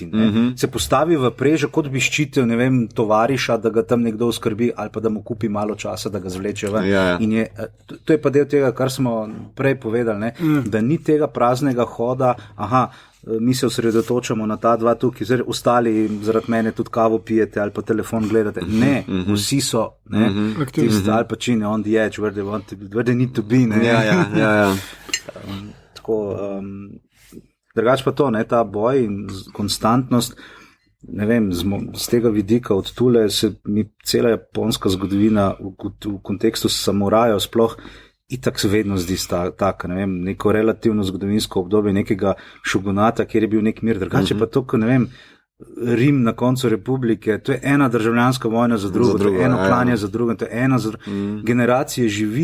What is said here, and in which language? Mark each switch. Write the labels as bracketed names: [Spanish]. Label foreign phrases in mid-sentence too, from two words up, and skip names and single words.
[Slovenian] Se postavi v prežo, kot bi ščitil, ne vem, tovariša, da ga tam nekdo skrbi ali pa da mu kupi malo časa, da ga zvleče ven. In to je pa del tega, kar smo prej povedali, ne? Da ni tega praznega hoda, mi se osredotočamo na ta dva tukaj, zdaj ostali zaradi mene tudi kavo pijete ali pa telefon gledate. Ne, vsi so, ne, tisti ali pa čine [English] on the edge, where they need to be, [Slovenian] ne. Drugač pa to, ne, ta boj in konstantnost, ne vem, z tega vidika od tule se mi cela japonska zgodovina v kontekstu samurajev sploh itak se vedno zdi tako, ne vem, neko relativno zgodovinsko obdobje nekega šogunata, kjer je bil nek mir, drugače pa to, ne vem, Rim na koncu republike, to je ena državljanska vojna za drugo, to je eno klanje za drugo, to je ena za drugo.